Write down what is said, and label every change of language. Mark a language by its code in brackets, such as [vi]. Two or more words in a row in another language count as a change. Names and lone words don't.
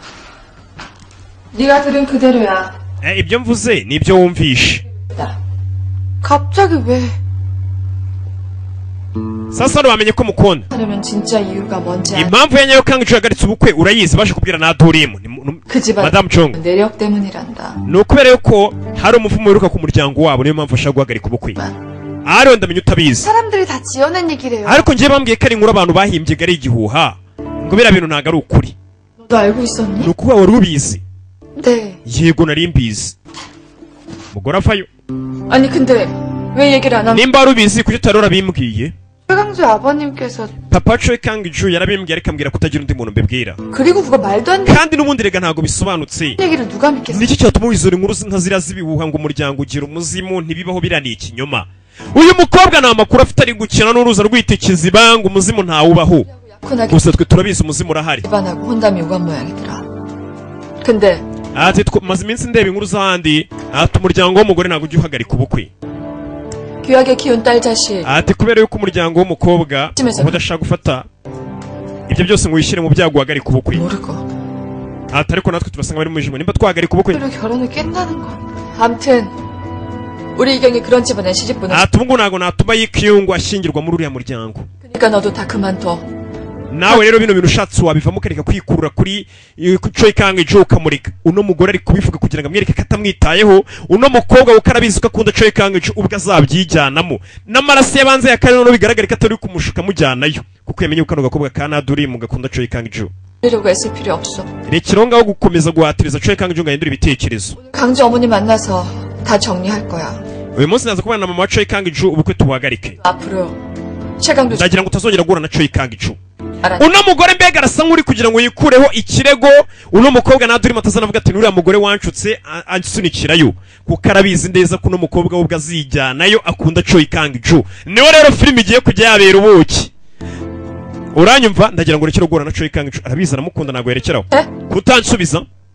[ko] 네가 들은 그대로야. [rw] ibyo mvuze nibyo wumvishe [ko] 갑자기 왜? [rw] sasa wamenye ko mukunda [ko] 하려면 진짜 이유가 뭔지 알. [rw] impamvu ya nyayo kanga yahagaritse ubukwe urayizi baje kubwira na Dorimu [ko] 그 집안 Madame Chung 내력 때문이란다. [rw] ni ukubera yuko hari umuvumo wiruka ku muryango wabo niyo mpamvu ashaka guhagarika ubukwe ariyo ndamenya utabizi [ko] 사람들이 다 지어낸 얘기래요. [rw] ariko ngiye bambwiye ko ari inkuru abantu bahimbye ari igihuha ngo biriya bintu ntabwo ari ukuri [ko] 너도 알고 있었니? [rw] ni ukuba wari ubizi [ko] 네. [rw] yego nari mbizi mugore avayo [ko] 아니 근데 왜 얘기를 안 하면? [rw] nimba wari ubizi kuki utari urabimbwiye [ko] 최강주 아버님께서 [rw] papa Choi Kang-ju yarabimbwiye ariko ambwira kutagira undi muntu mbibwira [ko] 그리고 그거 말도 안 되는 [rw] kandi n'ubundi rega ntabwo bisobanutse [ko] 얘기를 누가 믿겠어? [rw] niki cyatuma wizora inkuru nka ziriya z'ibihuha ngo umuryango ugira umuzimu ntibibaho biriya ni ikinyoma uyu mukobwa nta makuru afite ari gukina n'uruza rw'itekizi banga umuzimu ntawubaho [ko] 약혼하기 [rw] gusa twe turabizi umuzimu urahari [ko] 집안하고 혼담이 오간 모양이더라. 근데 [rw] ati maze iminsi ndeba inkuru z'ahandi ati umuryango w'umugore ntabwo ujya uhagarika ubukwe [ko] 귀하게 키운 딸 자식 [rw] ati kubera yuko umuryango w'umukobwa Kimeze uba udashaka gufata ibyo byose ngo wishyire mu byago uhagarika ubukwe [ko] 모르고 [rw] ati ariko natwe turasanga bari mu ijimo nimba twahagarika ubukwe [ko] 그리고 결혼을 깬다는 건 암튼 우리 이경이 그런 집안에 시집 보내. [rw] ati ubu ngubu ntabwo natuma yikiyungu ashyingirwa muri uriya muryango [ko] 그러니까 너도 다 그만둬. [rw] nawe rero bino bintu ushatse wabivamo ukareka kwikurura kuri Choi Kang-ju ukamurika uno mugore ari kubivuga kugira ngo amwereke ko atamwitayeho uno mukobwa kuko arabizi ko akunda Choi Kang-ju ubwo azabyijyanamo n'amaraso y'abanze ya kane no bigaragara ko atari kumushuka mujyanayo kuko yamenye ko kano gakobwa ka Dorimu gakunda Choi Kang-ju [ko] 이러려고 애쓸 필요 없어. [rw] rekeraho ngaho gukomeza guhatiriza Choi Kang-ju ngo ahindure ibitekerezo [ko] 강주 어머니 만나서 다 정리할 거야. [rw] uyu munsi naza kubana na mama wa Choi Kang-ju ubukwe tubuhagarike [ko] 앞으로 최강도 [rw] ndagira ngo utazongera guhura na Choi Kang-ju [ko] 알아. [rw] uno mugore mbega arasa nk'uri kugira ngo yikureho ikirego uno mukobwa Dorimu atazanavuga ati nuriya mugore wanshutse asunikirayo kuko arabizi neza ko uno mukobwa we ubwo azijyanayo akunda Choi Kang-ju niho rero filime igiye kujya yabera ubuki uranyumva ndagira ngo urekere guhura na Choi Kang-ju arabizi aramukunda ntabwo yerekeraho kutansubiza